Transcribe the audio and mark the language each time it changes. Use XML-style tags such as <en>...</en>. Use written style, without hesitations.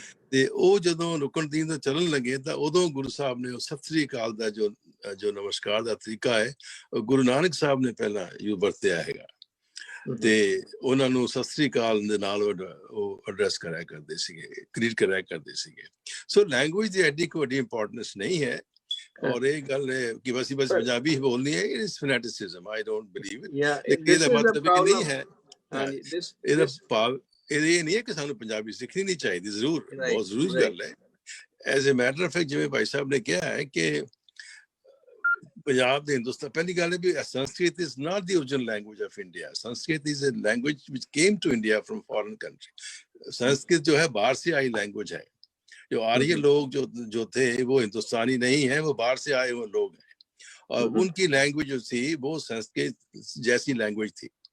<pa>ਤੇ ਉਹ ਜਦੋਂ ਰੁਕਨੁਦੀਨ ਤੋਂ ਚੱਲਣ ਲੱਗੇ ਤਾਂ ਉਦੋਂ ਗੁਰੂ ਸਾਹਿਬ ਨੇ ਉਹ ਸਤਿ ਸ੍ਰੀ ਅਕਾਲ ਦਾ ਜੋ ਨਮਸਕਾਰ ਦਾ ਤਰੀਕਾ ਹੈ, ਗੁਰੂ ਨਾਨਕ ਸਾਹਿਬ ਨੇ ਪਹਿਲਾਂ ਵਰਤਿਆ ਹੈਗਾ, ਤੇ ਉਹਨਾਂ ਨੂੰ ਸਤਿ ਸ੍ਰੀ ਅਕਾਲ ਦੇ ਨਾਲ ਉਹ ਐਡਰੈਸ ਕਰਿਆ ਕਰਦੇ ਸੀਗੇ, ਕ੍ਰੀਏਟ ਕਰਿਆ ਕਰਦੇ ਸੀਗੇ। ਸੋ ਲੈਂਗੁਏਜ ਦੀ ਐਡੀ ਕੋਈ ਵੱਡੀ ਇੰਪੋਰਟੈਂਸ ਨਹੀਂ ਹੈ। और एक गल है कि बस पंजाबी ही बोलनी है,</pa> <en>It is fanaticism, I don't believe it.</en> <pa>ਇਹਦਾ ਮਤਲਬ ਇਹ ਨਹੀਂ ਹੈ, ਇਹਦਾ ਭਾਵ ਇਹ ਨਹੀਂ ਹੈ ਕਿ ਸਾਨੂੰ ਪੰਜਾਬੀ ਸਿੱਖਣੀ ਨਹੀਂ ਚਾਹੀਦੀ, ਜ਼ਰੂਰ ਬਹੁਤ ਜ਼ਰੂਰੀ ਗੱਲ ਹੈ।</pa> <en>as a matter of fact,</en> <pa>ਜਿਵੇਂ ਭਾਈ ਸਾਹਿਬ ਨੇ ਕਿਹਾ ਹੈ ਕਿ ਪੰਜਾਬ ਦੇ ਹਿੰਦੁਸਤਾਨ, ਪਹਿਲੀ ਗੱਲ ਹੈ ਵੀ Sanskrit</pa> <en>Is not the original language of India. Sanskrit is a language which came to India from foreign country.</en> <hi>Sanskrit जो है बाहर से आई लैंग्वेज है। जो आर्य लोग जो थे वो हिंदुस्तानी नहीं है, वो बाहर से आए हुए लोग हैं, और उनकी लैंग्वेज जो थी वो संस्कृत जैसी लैंग्वेज थी।</hi>